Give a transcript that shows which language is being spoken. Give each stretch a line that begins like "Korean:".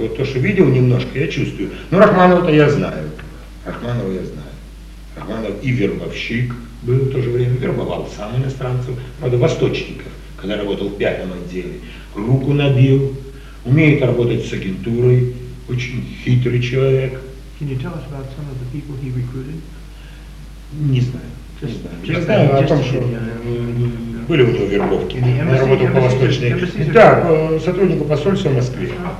Russian: Вот то, что видел немножко, я чувствую. Но Рахманова-то я знаю. Рахманова я знаю. Рахманов и вербовщик был в то же время, вербовал сам иностранцев, правда, восточников, когда работал в 5-м отделе. Руку набил, умеет работать с агентурой, очень хитрый человек.
English: Can you tell us about some of the people he recruited?
Russian: Не знаю. Just, не знаю. Я знаю о том, что были у него вербовки. Я работал по восточной. Да, по сотруднику посольства в Москве.